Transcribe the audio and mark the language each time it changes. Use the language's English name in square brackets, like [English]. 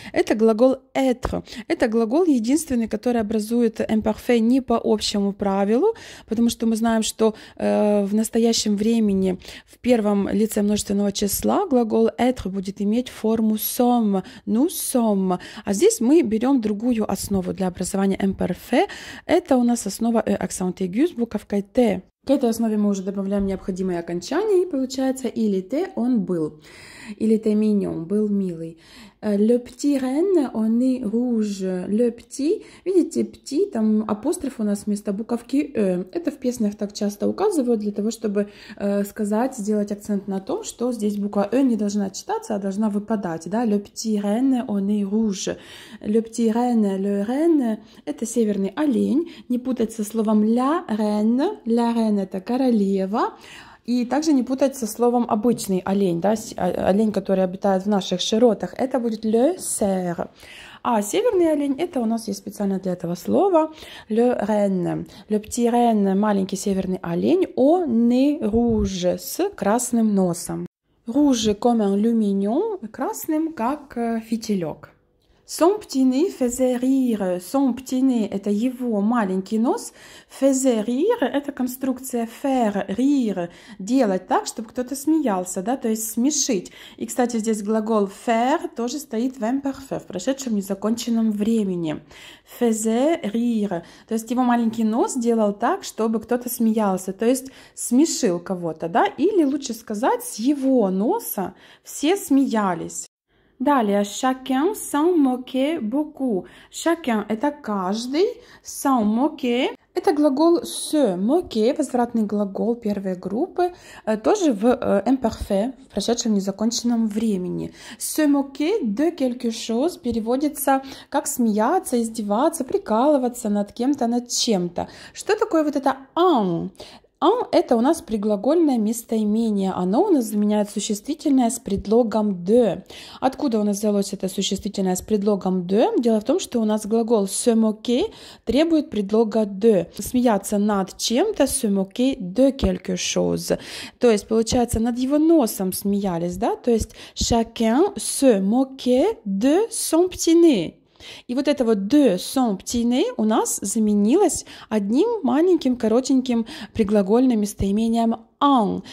[Russian] Это глагол être. Это глагол единственный, который образует imparfait не по общему правилу, потому что мы знаем, что в настоящем времени в первом лице множественного числа глагол être будет иметь форму sommes, nous sommes. А здесь мы берем другую основу для образования imparfait. Это у нас основа accent aigu с буковкой Т. К этой основе мы уже добавляем необходимые окончания, и получается [French] il était, [Russian] он был. [French] Il était mignon, [Russian] был милый. [French] Le petit renne au nez rouge. [Russian] Le petit, видите, petit, там апостроф у нас вместо буковки «э». Это в песнях так часто указывают для того, чтобы сказать, сделать акцент на том, что здесь буква «э» не должна читаться, а должна выпадать. Да? [French] Le petit renne au nez rouge. Le petit renne, le renne — [Russian] это северный олень. Не путать со словом la reine. La reine — это королева. И также не путать со словом обычный олень, да, олень, который обитает в наших широтах, это будет le cerf. А северный олень — это у нас есть специально для этого слова le renne. [French] Le petit renne [Russian] — маленький северный олень, [French] au nez rouge [Russian] — с красным носом. [French] Rouge comme un lumignon [Russian] — красным, как фитилек. [French] Son petit nez faisait rire. Son petit nez [Russian] – это его маленький нос. [French] Faisait rire [Russian] – это конструкция faire, rire, делать так, чтобы кто-то смеялся, да, то есть смешить. И, кстати, здесь глагол faire тоже стоит в imparfait, в прошедшем незаконченном времени. [French] Faisait rire. [Russian] То есть его маленький нос делал так, чтобы кто-то смеялся, то есть смешил кого-то, да, или лучше сказать, с его носа все смеялись. Далее, [French] chacun s'en moquait beaucoup. [Russian] Chacun – это каждый, s'en moquer – это глагол se moquer, возвратный глагол первой группы, тоже в imparfait, в прошедшем незаконченном времени. [French] Se moquer de quelque chose [Russian] переводится как смеяться, издеваться, прикалываться над кем-то, над чем-то. Что такое вот это en? En – это у нас предглагольное местоимение. Оно у нас заменяет существительное с предлогом de. Откуда у нас взялось это существительное с предлогом de? Дело в том, что у нас глагол se moquer требует предлога de. Смеяться над чем-то, [French] se moquer de quelque chose. [Russian] То есть, получается, над его носом смеялись, да? То есть, [French] chacun se moquait de son petit nez. [Russian] И вот это вот de son petit nez у нас заменилось одним маленьким коротеньким предглагольным местоимением en.